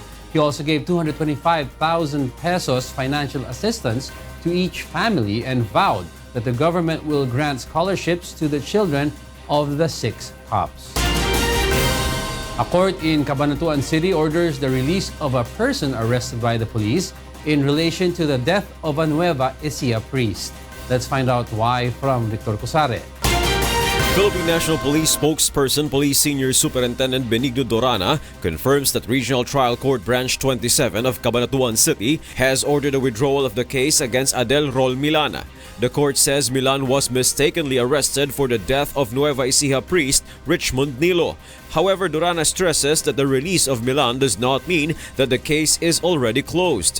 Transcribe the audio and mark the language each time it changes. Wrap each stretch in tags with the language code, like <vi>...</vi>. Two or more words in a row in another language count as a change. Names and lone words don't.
<en>He also gave 225,000 pesos financial assistance to each family and vowed that the government will grant scholarships to the children of the 6 cops. A court in Cabanatuan City orders the release of a person arrested by the police in relation to the death of a Nueva Ecija priest. Let's find out why from Victor Cusare. Philippine National Police spokesperson, Police Senior Superintendent Benigno Dorana, confirms that Regional Trial Court Branch 27 of Cabanatuan City has ordered a withdrawal of the case against Adel Rol Milana. The court says Milan was mistakenly arrested for the death of Nueva Ecija priest Richmond Nilo. However, Dorana stresses that the release of Milan does not mean that the case is already closed.</en>